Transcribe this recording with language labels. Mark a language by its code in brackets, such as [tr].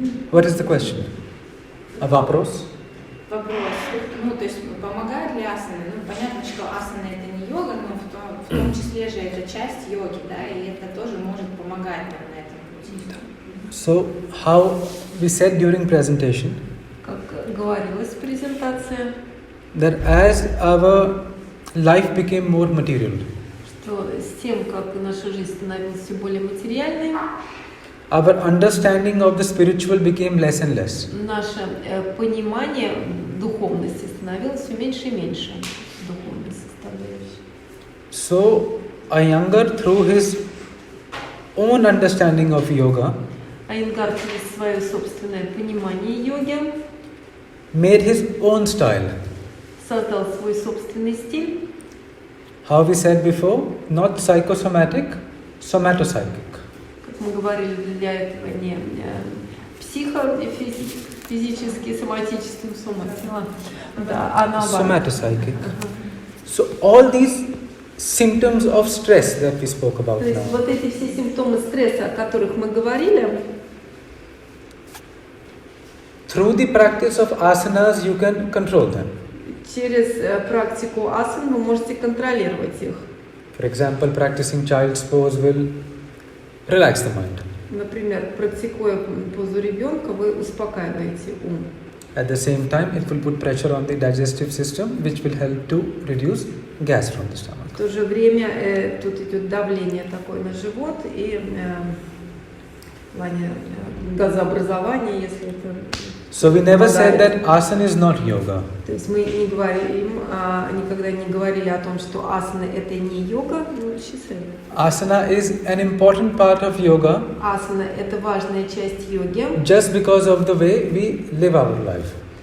[en] What is the question? [ru] A вопрос? Вопрос. То есть помогает ли асаны? Понятно, что асана это не йога, но в том числе же это часть йоги, да, и это тоже может помогать нам на этом пути. [en] So, how we said during presentation, [ru] Как говорилось в презентации, [en] that as our life became more material, [ru] что с тем, как наша жизнь становилась все более материальной, [en] our understanding of the spiritual became less and less. [ru] наше понимание духовности становилось все меньше и меньше. Духовной составляющей. [en] So, Iyengar, through his own understanding of yoga, [ru] Айенгар через свое собственное понимание йоги [en] made his own style. [ru] создал свой собственный стиль. [en] How we said before, not psychosomatic, somatopsychic. [ru] Как мы говорили, для этого не психофизический, соматический, да, а наоборот. [en] Somatopsychic. So all these symptoms of stress that we spoke about [ru] То есть [en] now, [ru] вот эти все симптомы стресса, о которых мы говорили, [en] through the practice of asanas you can control them. [ru] через практику асан вы можете контролировать их. [en] For example, practicing child's pose will relax the mind. [ru] Например, практикуя позу ребенка, вы успокаиваете ум. [en] At the same time, it will put pressure on the digestive system, which will help to reduce gas from the stomach. [ru] В то же время тут идет давление такое на живот и в плане газообразования, если это... [en] So we never said that asana is not yoga. [ru] То есть мы не говорим, никогда не говорили о том, что асана это не йога, но счастливы. [en] Asana is an important part of yoga [ru] Асана это важная часть йоги, [en] just because of the way we live our life.